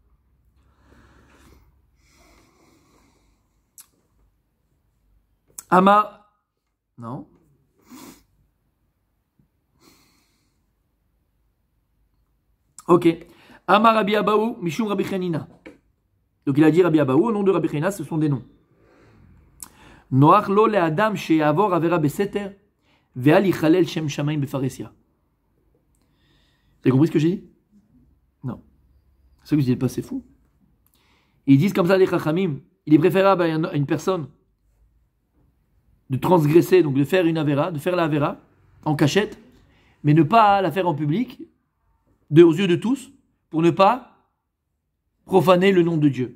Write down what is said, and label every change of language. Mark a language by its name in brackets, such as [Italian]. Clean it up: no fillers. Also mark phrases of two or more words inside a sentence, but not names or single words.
[Hebrew] Ama. [French] Non. Ok. [Hebrew] אמר רבי אבהו משום רבי חנינא. [French] Donc il a dit Rabbi Abaou, au nom de Rabbi Chanina, ce sont des noms. [Hebrew] נוח לו לאדם שיעבור עבירה בסתר ואל יחלל שם שמים בפרהסיא. [French] Vous avez compris ce que j'ai dit? Non. C'est ça que vous dites pas, c'est fou. Et ils disent comme ça les Chachamim, il est préférable à une personne de transgresser, donc de faire une Avera, de faire la Avera en cachette, mais ne pas la faire en public, aux yeux de tous, pour ne pas profaner le nom de Dieu.